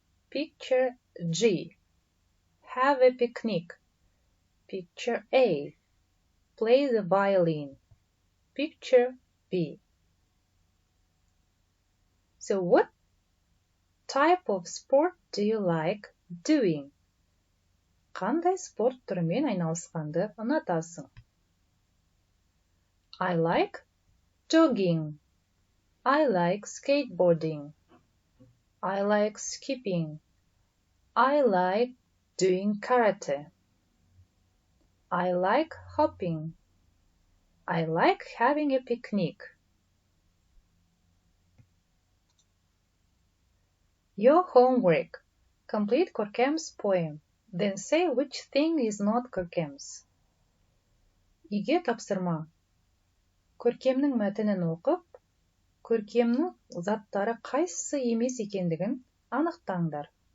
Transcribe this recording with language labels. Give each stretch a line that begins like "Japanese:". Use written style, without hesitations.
English: Picture G. Have a picnic. Picture A. Play the violin. Picture B. So what type of sport do you like doing?
Kazakh: Қандай спорт түрімен айналысқанды ұнатасың?
English: I like jogging. I like skateboarding. I like skipping. I like doing karate. I like hopping. I like having a picnic. Your homework. Complete Көркем's poem. Then say which thing is not Көркем's.
Kazakh: Үйге тапсырма. Көркемнің мәтінін оқып, көркемнің заттары қайсысы емес екендігін анықтаңдар.